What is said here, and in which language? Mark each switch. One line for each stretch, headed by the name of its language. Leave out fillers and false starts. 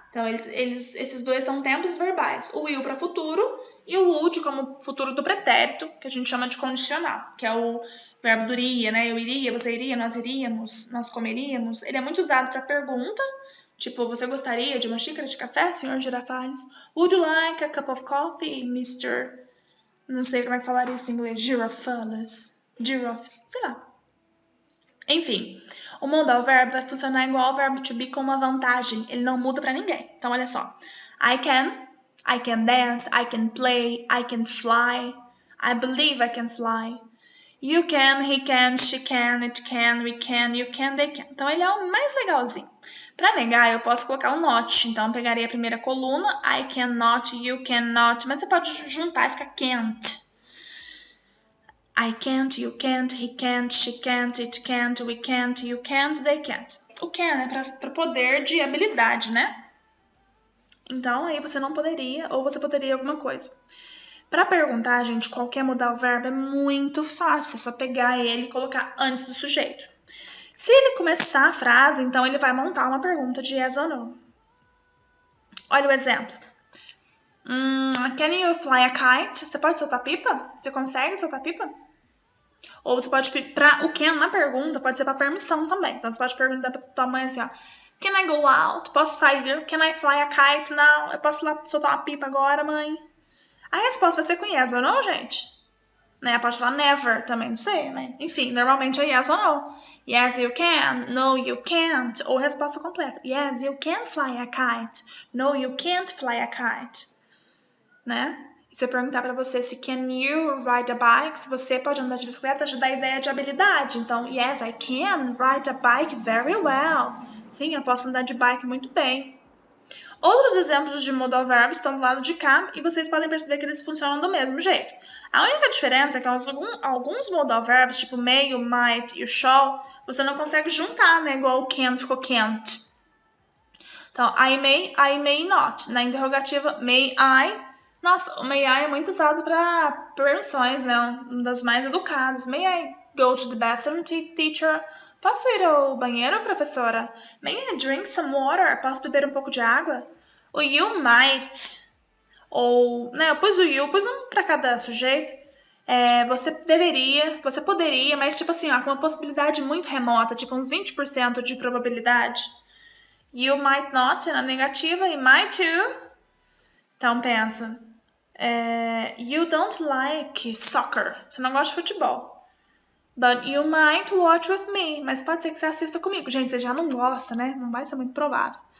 Portuguese: Então, esses dois são tempos verbais. O will para futuro e o would como futuro do pretérito, que a gente chama de condicional, que é o verbo do iria, né? Eu iria, você iria, nós iríamos, nós comeríamos. Ele é muito usado para pergunta, tipo, você gostaria de uma xícara de café, senhor Girafales?
English: Would you like a cup of coffee, Mr.
Portuguese: Não sei como é que falaria isso em inglês. Girafales. Giraffes, sei lá. Enfim, O modal verb vai funcionar igual ao verbo to be com uma vantagem. Ele não muda para ninguém. Então, olha só.
English: I can dance, I can play, I can fly. I believe I can fly. You can, he can, she can, it can, we can, you can, they can.
Portuguese: Então, ele é o mais legalzinho. Para negar, eu posso colocar um not. Então, eu pegaria a primeira coluna.
English: I cannot, you cannot.
Portuguese: Mas você pode juntar e ficar can't.
English: I can't, you can't, he can't, she can't, it can't, we can't, you can't, they can't.
Portuguese: O can é para poder de habilidade, né? Então, aí você não poderia, ou você poderia alguma coisa. Para perguntar, gente, qualquer modal verbo é muito fácil. É só pegar ele e colocar antes do sujeito. Se ele começar a frase, então ele vai montar uma pergunta de yes ou no. Olha o exemplo.
English: Can you fly a kite?
Portuguese: Você pode soltar pipa? Você consegue soltar pipa? Ou você pode, para o can na pergunta, pode ser para permissão também. Então, você pode perguntar para tua mãe assim, ó.
English: Can I go out?
Portuguese: Posso sair?
English: Can I fly a kite now?
Portuguese: Eu posso ir lá soltar uma pipa agora, mãe? A resposta vai ser com yes ou no, gente. Né? Pode falar never também, não sei, né? Enfim, normalmente é yes ou no.
English: Yes, you can. No, you can't.
Portuguese: Ou resposta completa.
English: Yes, you can fly a kite. No, you can't fly a kite. Né?
Portuguese: E se eu perguntar para você se
English: can you ride a bike,
Portuguese: se você pode andar de bicicleta, já dá a ideia de habilidade.
English: Então, yes, I can ride a bike very well.
Portuguese: Sim, eu posso andar de bike muito bem. Outros exemplos de modal verbs estão do lado de cá e vocês podem perceber que eles funcionam do mesmo jeito. A única diferença é que alguns modal verbs, tipo may, o might e o shall, você não consegue juntar, né? Igual o can ficou can't. Então,
English: I may not.
Portuguese: Na interrogativa, may I. Nossa, o may I é muito usado para permissões, né? Um das mais educadas.
English: May I go to the bathroom, teacher?
Portuguese: Posso ir ao banheiro, professora?
English: May I drink some water?
Portuguese: Posso beber um pouco de água? O you might, ou, né, eu pus um para cada sujeito. Você deveria, você poderia, mas tipo assim, ó, com uma possibilidade muito remota, tipo uns 20% de probabilidade.
English: You might not,
Portuguese: na negativa, e
English: might you.
Portuguese: Então pensa,
English: you don't like soccer,
Portuguese: você não gosta de futebol.
English: But you might watch with me.
Portuguese: Mas pode ser que você assista comigo. Gente, você já não gosta, né? Não vai ser muito provável.